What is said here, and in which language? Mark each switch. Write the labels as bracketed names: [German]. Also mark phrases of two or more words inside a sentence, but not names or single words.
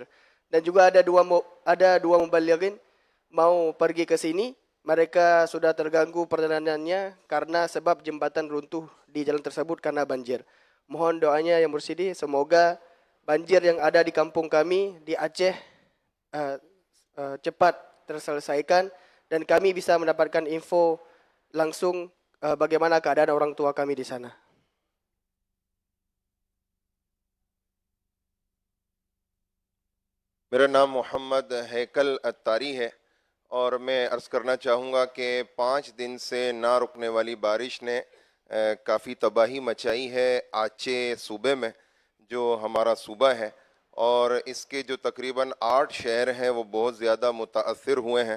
[Indonesian] Dan juga ada dua mubalighin mau pergi ke sini, mereka sudah terganggu perjalanannya karena sebab jembatan runtuh di jalan tersebut karena banjir. Mohon doanya yang Mursidi, semoga banjir yang ada di kampung kami di Aceh cepat terselesaikan dan kami bisa mendapatkan info langsung bagaimana keadaan orang tua kami di sana. [Urdu] میرا نام محمد ہیکل عطاری ہے اور میں عرض کرنا چاہوں گا کہ 5 دن سے نہ رکنے والی بارش نے کافی تباہی مچائی ہے آچے صوبے میں، جو ہمارا صوبہ ہے، اور اس کے جو تقریباً 8 شہر ہیں وہ بہت زیادہ متاثر ہوئے ہیں.